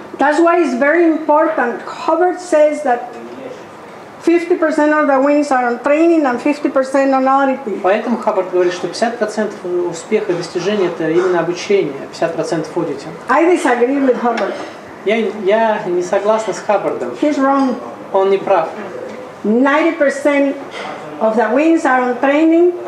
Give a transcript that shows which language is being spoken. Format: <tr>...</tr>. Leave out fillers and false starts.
<en>That's why it's very important. Hubbard says that 50% of the wins are on training and 50% on auditing.</en> <ru>Поэтому Хаббард говорит, что 50% успеха и достижения это именно обучение, 50% аудитинг.</ru> <en>I disagree with Hubbard.</en> <ru>Я не согласна с Хаббардом.</ru> <en>He's wrong.</en> <ru>Он не прав.</ru> <en>90% of the wins are on training.</en>